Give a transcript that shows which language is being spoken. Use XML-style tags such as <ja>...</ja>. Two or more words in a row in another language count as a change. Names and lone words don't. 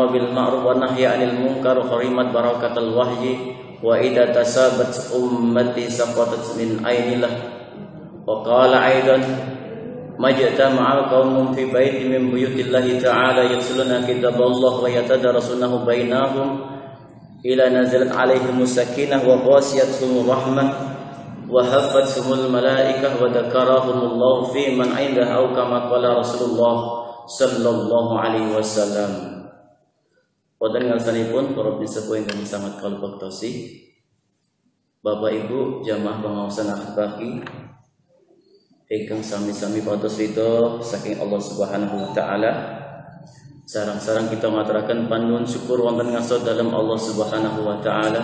<ar>بالمعروف والنهي عن المنكر حرمت بركة الوحي وإذا تسابت أمتي سقطت من عين الله وقال أيضا ما اجتمع قوم في بيت من بيوت الله تعالى يتلون كتاب الله ويتدارسونه بينهم إلى نزلت عليهم السكينة وغشيتهم الرحمة وحفتهم الملائكة وذكرهم الله في من عنده أو كما قال رسول الله صلى الله عليه وسلم.</ar> <jv>Wonten ngarsanipun para sepuh ingkang sangat kula bektosi, Bapak Ibu jamaah pengawasan akhlaki ingkang sami-sami pados ridho saking Allah</jv> <ar>سبحانه وتعالى.</ar> <jv>Sarang-sarang kita ngaturaken panuwun syukur wonten ngarsa dalem Allah</jv> <ar>سبحانه وتعالى.</ar>